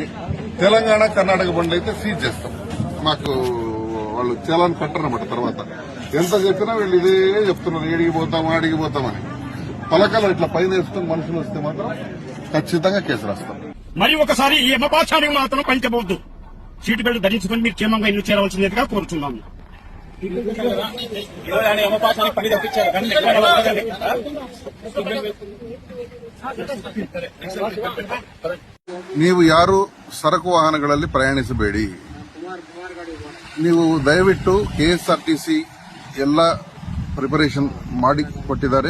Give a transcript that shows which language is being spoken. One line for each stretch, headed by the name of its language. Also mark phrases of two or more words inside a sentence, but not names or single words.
Telugu: తెలంగాణ కర్ణాటక బండి అయితే సీజ్ చేస్తాం. మాకు వాళ్ళు చలాన్ కట్టరన్నమాట. తర్వాత ఎంత చెప్పినా వీళ్ళు ఇదే చెప్తున్నారు, ఏడికి పోతాం ఆడికి పోతామని. పలకలు ఇట్లా పైన వేసుకుని మనుషులు వస్తే మాత్రం ఖచ్చితంగా కేసు రాస్తాం. మరి ఒకసారి ఈ యమపాశానికి మాత్రం పంచబోద్దు.
English: seat belt
Telugu: ధరించుకుని మీరు క్షేమంగా ఇల్లు చేరవలసిందిగా కోరుచున్నాము.
Kannada: ನೀವು ಯಾರು ಸರಕು ವಾಹನಗಳಲ್ಲಿ ಪ್ರಯಾಣಿಸಬೇಡಿ. ನೀವು ದಯವಿಟ್ಟು ಕೆಎಸ್ಆರ್ಟಿಸಿ ಎಲ್ಲ ಪ್ರಿಪರೇಷನ್ ಮಾಡಿ ಕೊಟ್ಟಿದ್ದಾರೆ.